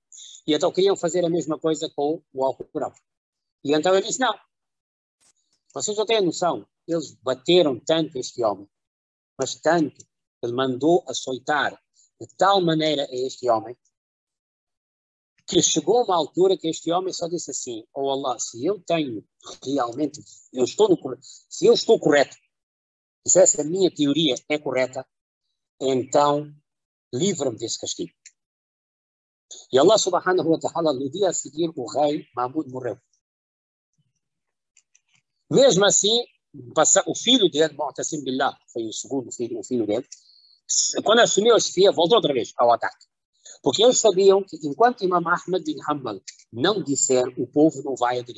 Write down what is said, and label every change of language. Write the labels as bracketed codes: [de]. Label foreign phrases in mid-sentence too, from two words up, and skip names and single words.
[pt] E então queriam fazer a mesma coisa com o Alcorão. E então ele disse, não, vocês não têm noção, eles bateram tanto este homem, mas tanto, ele mandou açoitar de tal maneira a este homem que chegou uma altura que este homem só disse assim: oh Allah, se eu tenho realmente, se eu estou correto, se essa minha teoria é correta, então livra-me desse castigo. [ar] E الله سبحانه وتعالى, [pt] no dia a seguir, o rei Mahmud morreu. Mesmo assim, o filho dele, Mu'tasim Billah, foi o segundo filho, o filho dele, quando assumiu a chefia, voltou outra vez ao ataque. Porque eles sabiam que enquanto Imam Ahmad bin Hanbal não disser, o povo não vai aderir.